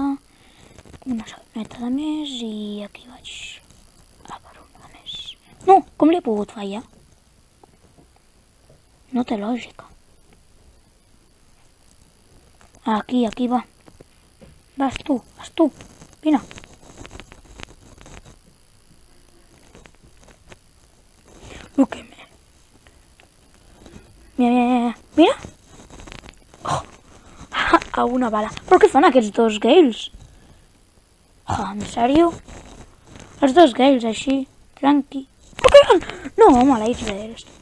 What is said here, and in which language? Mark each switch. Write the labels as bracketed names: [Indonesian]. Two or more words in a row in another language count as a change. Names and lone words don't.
[Catalan] Una sabaneta de més i aquí vaig a per una de més. No, com li he pogut fallar? No té lògica. Aquí va. Vas tu, vine. [English] Look at me. [Catalan] Mira. Oh, a una bala. Però què fan aquests dos Gales? En sèrio? Els dos Gales així, tranqui. Però què fan? No, maleïts Gales.